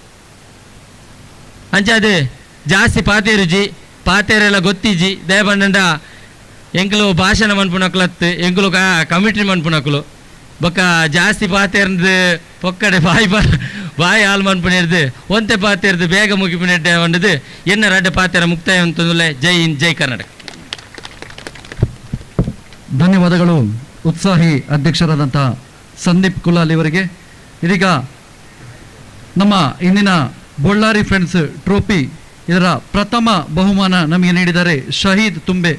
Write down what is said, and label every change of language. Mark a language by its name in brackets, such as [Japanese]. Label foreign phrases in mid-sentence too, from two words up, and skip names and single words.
[Tulu] ಅಂಚದು ಜಾಸ್ತಿ ಪಾತೇರುಜಿ ಪಾತೇರೆಲ್ಲ ಗೊತ್ತಿಜಿ ದಯಬಂಡ ಎಂಕಲು ಭಾಷಣ ಮನ್ಪುನಕ್ಲತ್ತು ಎಂಕಲು ಕಮಿಟಿ ಮನ್ಪುನಕ್ಲು ಬೊಕ್ಕ ಜಾಸ್ತಿ ಪಾತೇರ್ದು ಪೊಕ್ಕಡೆ ಬಾಯಿ ಹಾಲು ಮನ್ಪುಣಿರ್ದು ಒಂತೆ ಪಾತೇರ್ದು ಬೇಗ ಮುಗಿಪುಣೆಡ್ಡೆ ಒಂಡದು ಎನ್ನ ರಡ್ಡ ಪಾತೆರ ಮುಕ್ತಾಯ ಅಂತಂದುಲೆ [Hindi] जय हिंद [Tulu] ಜೈ ಕರ್ನಾಟಕ. [Kannada] ಧನ್ಯವಾದಗಳು ಉತ್ಸಾಹಿ ಅಧ್ಯಕ್ಷರಾದಂಥ ಸಂದೀಪ್ ಕುಲಾಲ್ ಇವರಿಗೆ. ಇದೀಗ ನಮ್ಮ ಇಂದಿನ ಬಳ್ಳಾರಿ ಫ್ರೆಂಡ್ಸ್ ಟ್ರೋಫಿ ಇದರ ಪ್ರಥಮ ಬಹುಮಾನ ನಮಗೆ ನೀಡಿದ್ದಾರೆ ಶಹೀದ್ ತುಂಬೆ.